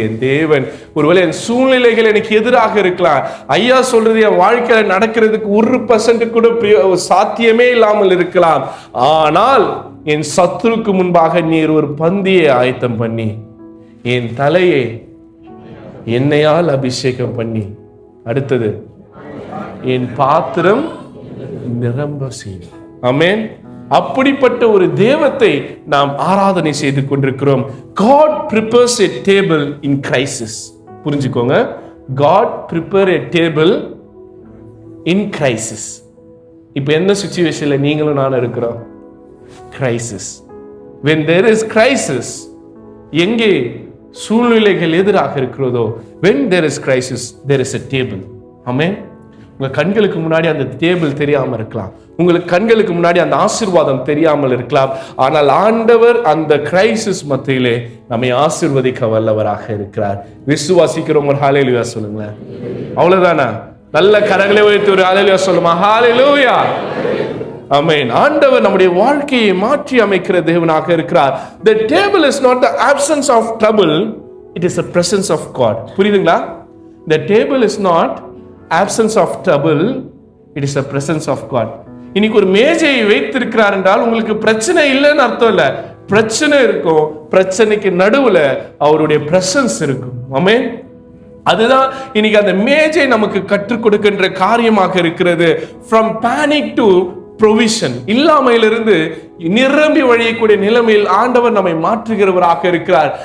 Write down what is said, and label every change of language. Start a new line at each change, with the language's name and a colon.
Tamil: என் தேவன், ஒருவேளை என் சூழ்நிலைகள் எனக்கு எதிராக இருக்கலாம், ஐயா சொல்றது என் வாழ்க்கையில நடக்கிறதுக்கு 1% கூட சாத்தியமே இல்லாமல் இருக்கலாம், ஆனால் என் சத்துருக்கு முன்பாக நீர் ஒரு பந்தியை ஆயத்தம் பண்ணி என் தலையை எண்ணெயால் அபிஷேகம் பண்ணி, அடுத்தது என் பாத்திரம் நிரம்ப செய்யும். ஆமென். அப்படிப்பட்ட ஒரு தேவத்தை நாம் ஆராதனை செய்து கொண்டிருக்கிறோம்.
English: God prepares a table in crisis.
Tamil: புரிஞ்சுக்கோங்க,
English: God prepare a table in crisis.
Tamil: இப்போ என்ன சிச்சுவேஷன்ல நீங்களும் நானும் இருக்கிறோம்?
English: Crisis. when there is crisis,
Tamil: எங்கே சூழ்நிலைகள் எதிராக இருக்கிறதோ,
English: when there is crisis there is a table.
Tamil: ஆமென். உங்க கண்களுக்கு முன்னாடி அந்த டேபிள் தெரியாம இருக்கலாம், உங்களுக்கு கண்களுக்கு முன்னாடி அந்த ஆசீர்வாதம் தெரியாமல் இருக்கலாம், ஆனால் ஆண்டவர் அந்த கிரைசிஸ் மத்தியிலே நம்மை ஆசீர்வதிக்க வல்லவராக இருக்கிறார். விசுவாசிக்கிறவங்க ஒரு ஹல்லேலூயா சொல்லுங்களேன். அவ்வளவுதானா? நல்ல கரங்களை உயர்த்தி ஒரு ஹல்லேலூயா சொல்லுமா? ஹல்லேலூயா. ஆமென். ஆண்டவர் நம்முடைய வாழ்க்கையை மாற்றி அமைக்கிற தேவனாக இருக்கிறார்.
English: The table is not the absence of trouble, it is the presence of God.
Tamil: புரியுதுங்களா?
English: The table is not absence of trouble, it is the presence of God.
Tamil: இன்னைக்கு ஒரு மேஜையை வைத்திருக்கிறார் என்றால் உங்களுக்கு பிரச்சனை இல்லைன்னு அர்த்தம் இல்ல. பிரச்சனை இருக்கும், பிரச்சனைக்கு நடுவுல அவருடைய பிரசன்ஸ் இருக்கும். ஆமென். அதுதான் இன்னைக்கு அந்த மேஜை நமக்கு கற்றுக் கொடுக்கின்ற காரியமாக இருக்கிறது.
English: From panic to provision,
Tamil: இல்லாமையிலிருந்து நிரம்பி வழியக்கூடிய நிலைமையில் ஆண்டவர் நம்மை மாற்றுகிறவராக இருக்கிறார்.